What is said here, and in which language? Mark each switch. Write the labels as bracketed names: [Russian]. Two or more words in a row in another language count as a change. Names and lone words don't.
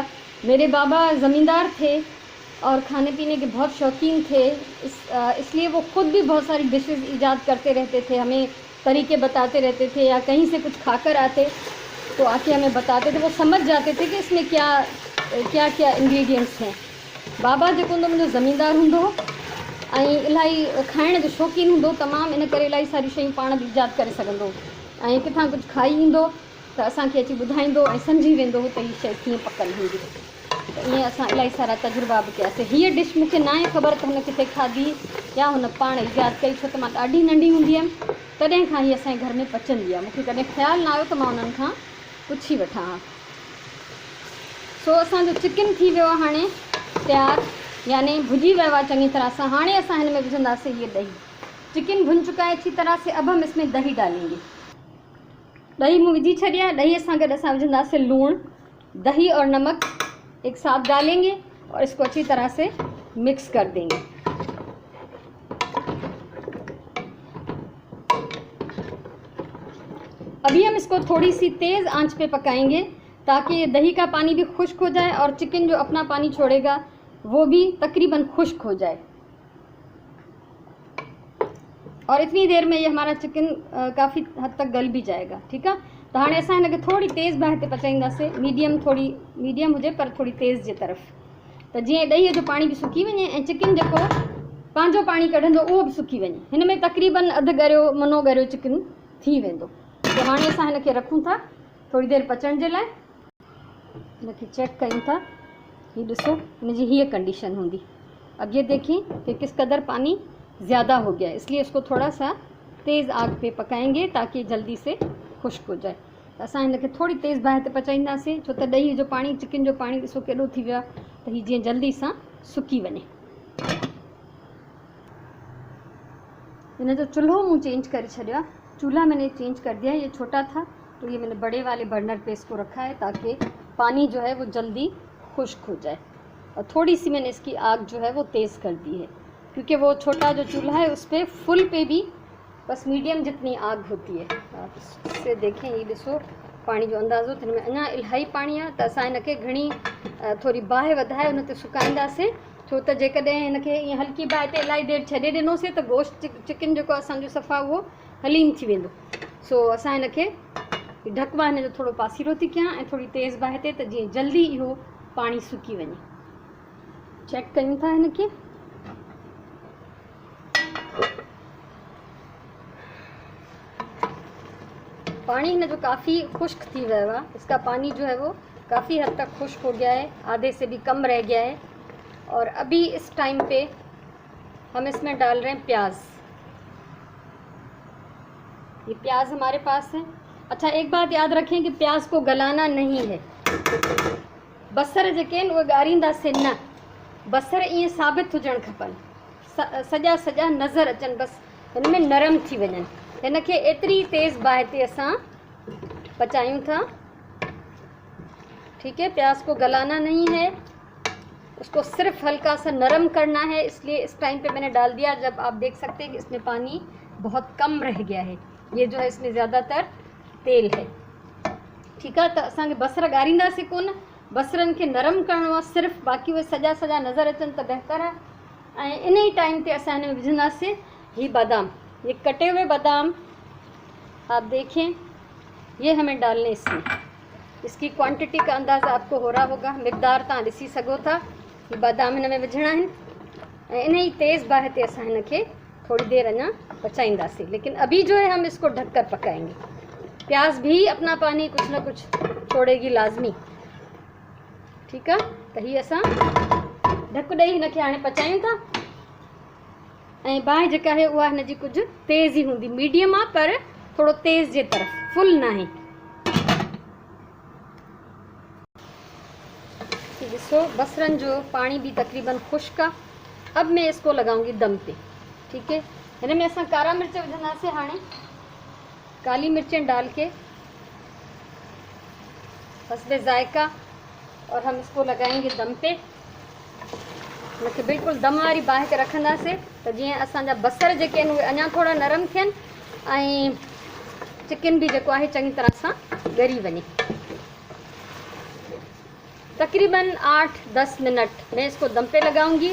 [Hindi] मेरे बाबा ज़मींदार थे और खाने पीने के बहुत शौकीन थे, इसलिए वो ख़ुद भी बहुत सारी डिशेस ईजाद करते रहते थे, हमें तरीके बताते रहते थे, या कहीं से कुछ खाकर आते तो आके हमें बताते थे। वो समझ जाते थे कि इसमें क्या क्या क्या इंग्रेडिएंट्स हैं। [Sindhi] बाबा जेको हूंदो मुंहिंजो ज़मींदार हूंदो ऐं इलाही खाइण जो शौक़ीन हूंदो तमामु, इन करे इलाही सारी शयूं पाण बि ईजाद करे सघंदो ऐं किथां कुझु खाई ईंदो त असांखे अची ॿुधाईंदो ऐं सम्झी वेंदो हो त हीअ शइ कीअं पकल हूंदी। त ईअं असां इलाही सारा तजुर्बा बि कयासीं। हीअ डिश मूंखे न आहे ख़बर त हुन किथे खाधी या हुन पाण ईजाद कई, छो त मां ॾाढी नंढी हूंदी हुयमि तॾहिं खां हीअ असांजे घर में पचंदी आहे। मूंखे कॾहिं ख़्यालु न आयो त मां उन्हनि खां पुछी वठां हा। सो असांजो चिकन थी वियो आहे हाणे तयारु, यानी भुॼी वियो आहे चङी तरह सां। हाणे असां हिन में विझंदासीं ये दही। [Hindi] चिकन भुन चुका है अच्छी तरह से, अब हम इसमें दही डालेंगे। [Sindhi] दही मूं विझी छॾी आहे। दही सां गॾु असां विझंदासीं लूणु, [Hindi] दही और नमक एक साथ डालेंगे और इसको अच्छी तरह से मिक्स कर देंगे। अभी हम इसको थोड़ी सी तेज़ आंच पे पकाएंगे ताकि दही का पानी भी खुश्क हो जाए और चिकन जो अपना पानी छोड़ेगा वो भी तकरीबन खुश्क हो जाए। और इतनी देर में ये हमारा चिकन काफ़ी हद तक गल भी जाएगा। [Sindhi] ठीकु आहे। त हाणे असां हिनखे थोड़ी तेज़ बाहि ते पचाईंदासीं, मीडियम हुजे पर थोड़ी तेज़ जे तरफ़, त जीअं ॾहीअ जो पाणी बि सुकी वञे ऐं चिकन जेको पंहिंजो पाणी कढंदो उहो बि सुकी वञे। हिन में तकरीबन अधु ॻरियो मुनो ॻरियो चिकन थी वेंदो। त हाणे असां हिनखे रखूं था थोड़ी देर पचण जे लाइ। हिनखे चेक कयूं था, ये ॾिसो हिनजी हीअ कंडीशन हूंदी। [Hindi] अब ये देखिए कि किस कदर पानी ज़्यादा हो गया है, इसलिए इसको थोड़ा सा तेज़ आग पे पकाएंगे ताकि जल्दी से खुश्क हो जाए। [Sindhi] त असां हिनखे थोड़ी तेज़ बाहि ते पचाईंदासीं, छो त ॾही जो पाणी चिकन जो पाणी ॾिसो केॾो थी वियो आहे त हीअ जीअं जल्दी सां सुकी वञे। हिन जो चूल्हो मूं चेंज करे छॾियो आहे। [Hindi] चूल्हा मैंने चेंज कर दिया है, ये छोटा था तो ये मैंने बड़े वाले बर्नर पे इसको रखा है ताकि पानी जो है वो जल्दी खुश्क हो जाए। और थोड़ी सी मैंने इसकी आग जो है वो तेज़ कर दी है, क्योंकि वो छोटा जो चूल्हा है उस पर फुल पे भी बस मीडियम जितनी आग होती है। आप इससे देखें, [Sindhi] ये ॾिसो पानी जो अंदाज़ो त हिन में अञा इलाही पाणी आहे, त असां हिनखे घणी थोरी बाहि वधाए हुन ते सुकाईंदासीं, छो त जेकॾहिं हिनखे ईअं हल्की बाहि ते इलाही देरि छॾे ॾिनोसीं त गोश्त चिकन जेको असांजो सफ़ा उहो हलीम थी वेंदो। सो असां हिनखे ढक मां हिन जो थोरो पासीरो थी कयां ऐं थोरी तेज़ बाहि ते, त जीअं जल्दी इहो पाणी सुकी वञे। चेक कयूं था हिनखे। पानी हिन जो काफ़ी खुश्क थी वियो आहे। [Hindi] इसका पानी जो है वो काफ़ी हद तक खुश्क हो गया है, आधे से भी कम रह गया है। और अभी इस टाइम पे हम इसमें डाल रहे हैं प्याज। ये प्याज हमारे पास है। अच्छा, एक बात याद रखें कि प्याज को गलाना नहीं है। [Sindhi] बसर जेके आहिनि उहे ॻारींदासीं न, बसर ईअं साबित हुजणु खपनि, सॼा सॼा नज़र अचनि, बसि हिन में नरम थी वञनि। हिनखे एतिरी तेज़ बाहि ते असां पचायूं था। [Hindi] ठीक है, प्याज को गलाना नहीं है, उसको सिर्फ हल्का सा नरम करना है। इसलिए इस टाइम पे मैंने डाल दिया, जब आप देख सकते हैं कि इसमें पानी बहुत कम रह गया है। ये जो है इसमें ज़्यादातर तेल है। ठीक है, तो [Sindhi] असांखे बसर ॻारींदासीं कोन, बसरनि खे नरम करिणो आहे सिर्फ़ु, बाक़ी उहे सॼा सॼा नज़र अचनि त बहितर आहे। ऐं इन ई टाइम ते असां हिन में विझंदासीं ही बादाम, [Hindi] ये कटे हुए बादाम आप देखें, ये हमें डालने इसमें। इसकी क्वांटिटी का अंदाज़ा आपको हो रहा होगा, [Sindhi] मिक़दार तव्हां ॾिसी सघो था। ये बादाम हिन में विझणा आहिनि ऐं इन ही तेज़ बाहि ते असां हिनखे थोड़ी देर अञा पचाईंदासीं। [Hindi] लेकिन अभी जो है हम इसको ढक कर पकाएंगे। प्याज भी अपना पानी कुछ न कुछ छोड़ेगी लाजमी। ठीक है, [Sindhi] तो ही असां ढक ॾेई हिनखे हाणे पचायूं था। ऐं बाहि जेका आहे उहा हिन जी कुझु तेज़ ई हूंदी, मीडियम आहे पर थोड़ो तेज़ जे तरफ़, [Hindi] फुल ना है। [Sindhi] ॾिसो बसरन जो [Hindi] पानी भी तकरीबन खुश्क है। अब मैं इसको लगाऊंगी दम पे। ठीक है, [Sindhi] हिन में असां कारा मिर्च विझंदासीं हाणे, [Hindi] काली मिर्चें डाल के हस्बे ज़ायका, और हम इसको लगाएंगे दम पे। [Sindhi] इनखे बिल्कुलु दम वारी बाहि के रखंदासीं त जीअं असांजा बसर जेके आहिनि उहे अञा थोरा नरम थियनि ऐं चिकन भी जेको आहे चङी तरह सां ॻरी वञे। [Hindi] तकरीबन 8-10 मिनट मैं इसको दम पे लगाऊंगी।